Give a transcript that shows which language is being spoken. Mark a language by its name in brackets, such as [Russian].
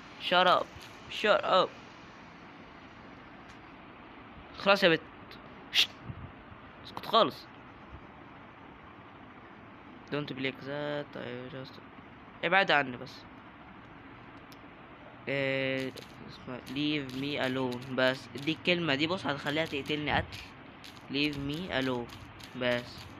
[English] shut up [Arabic] خلاص يا بت. اسكت خالص. [English] don't be like that I just [Arabic] ابعد عني بس. اسمها [English] leave me alone. [Arabic] بس دي الكلمة دي بص هتخليها تقتلني قتل. [English] leave me alone بس.